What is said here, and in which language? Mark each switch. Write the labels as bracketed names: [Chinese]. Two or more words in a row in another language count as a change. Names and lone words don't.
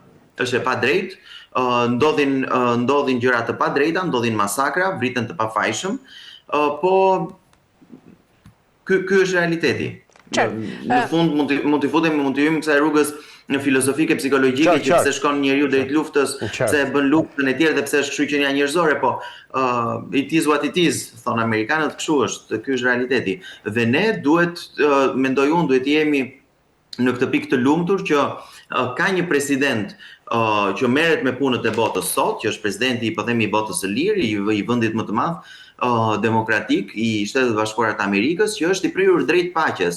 [Albanian] Është e padrejtë, ndodhin gjëra të padrejta, ndodhin masakra, vriten të pafajshëm, po ky është realiteti. Në fund mund t'i futemi, mund t'i hyjmë kësaj rrugës në filozofike psikologjike që pse shkon njeriu drejt luftës, pse e bën luftën e tjerë dhe pse është shqyrqenia njerëzore, po [English] it is what it is, [Albanian] thonë amerikanët, kështu është, ky është realiteti. Dhe ne duhet, mendoj unë, duhet jemi në këtë pikë të lumtur që ka një president që merret me punët e botës sot, që është presidenti, po themi, i botës së lirë, i vendit më të madh demokratik i Shtetet Bashkuara të Amerikës, që është i prirur drejt paqes.